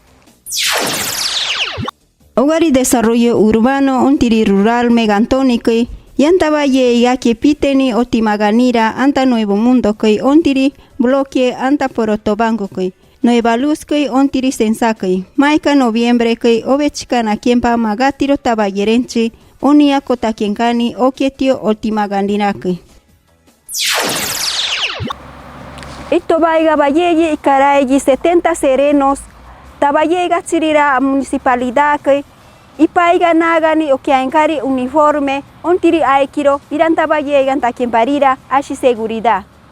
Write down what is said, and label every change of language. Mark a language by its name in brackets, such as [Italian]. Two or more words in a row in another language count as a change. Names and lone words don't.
[Machiguenga] Ogari [Spanish] desarrollo urbano [Machiguenga] ontiri rural Megantoni yantabaye igake piteni otimaganira anta Nuevo Mundo ontiri bloque anta Porotobango Nueva Luz ontiri Sensa maika noviembre ovechika na kiempa magatiro tabayerenchi onia kota kenkani oketio otimaganira Itobaiga Valleji y Carayi 70 serenos, Tabayega Chirira municipalidad y Paiga Nagani o Kiankari uniforme, Ontiri Aikiro, Irán Tabayega Taquimparira, Ashi seguridad.